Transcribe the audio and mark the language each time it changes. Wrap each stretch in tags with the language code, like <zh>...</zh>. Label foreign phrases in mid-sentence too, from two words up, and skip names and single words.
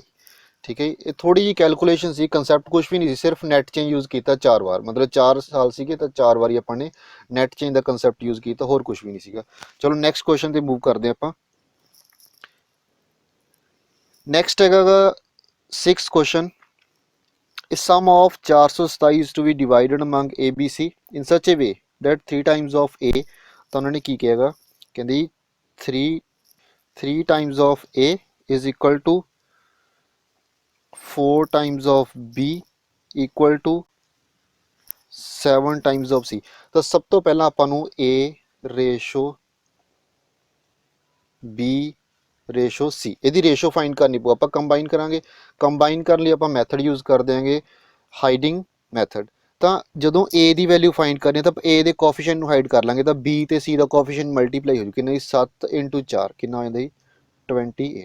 <pa>ਠੀਕ ਹੈ, ਇਹ ਥੋੜੀ ਜਿਹੀ ਕੈਲਕੂਲੇਸ਼ਨ ਸੀ, ਕੰਸੈਪਟ ਕੁਝ ਵੀ ਨਹੀਂ ਸੀ, ਸਿਰਫ</pa> <en>net change use</en> <pa>ਕੀਤਾ 4 ਵਾਰ, ਮਤਲਬ 4 ਸਾਲ ਸੀਗੇ ਤਾਂ 4 ਵਾਰੀ ਆਪਾਂ ਨੇ</pa> <en>net change</en> <pa>ਦਾ</pa> <en>concept use</en> <pa>ਕੀਤਾ, ਹੋਰ ਕੁਝ ਵੀ ਨਹੀਂ ਸੀਗਾ। ਚਲੋ</pa> <en>next question</en> <pa>ਤੇ ਮੂਵ ਕਰਦੇ ਆਪਾਂ। ਨੈਕਸਟ ਹੈਗਾ 6th ਕੁਐਸਚਨ।</pa> <en>A sum of 427 is to be divided among A, B, C in such a way that 3 times of A,</en> <pa>ਤਾਂ ਉਹਨਾਂ ਨੇ ਕੀ ਕਿਹਾਗਾ ਕਹਿੰਦੇ</pa> <en>3 times of A is equal to 4 times of B equal to 7 times of C।</en> <pa>ਤਾਂ ਸਭ ਤੋਂ ਪਹਿਲਾਂ ਆਪਾਂ ਨੂੰ A ਰੇਸ਼ੋ B ਰੇਸ਼ੋ C ਇਹਦੀ</pa> <en>ratio find</en> <pa>ਕਰਨੀ ਪਊ। ਆਪਾਂ ਕੰਬਾਈਨ ਕਰਾਂਗੇ, ਕੰਬਾਈਨ ਕਰਨ ਲਈ ਆਪਾਂ</pa> <en>method use</en> <pa>ਕਰ ਦਿਆਂਗੇ</pa> <en>hiding method.</en> <pa>ਤਾਂ ਜਦੋਂ A ਦੀ</pa> <en>value find</en> <pa>ਕਰਨੀ ਤਾਂ A ਦੇ ਕੋਐਫੀਸ਼ੀਐਂਟ ਨੂੰ ਹਾਈਡ ਕਰ ਲਾਂਗੇ ਤਾਂ B ਤੇ C ਦਾ</pa> <en>coefficient multiply</en> <pa>ਹੋ ਜੂ ਕਿੰਨਾ 7 × 4 ਕਿੰਨਾ ਹੋ ਜਾਂਦਾ ਜੀ 28।</pa>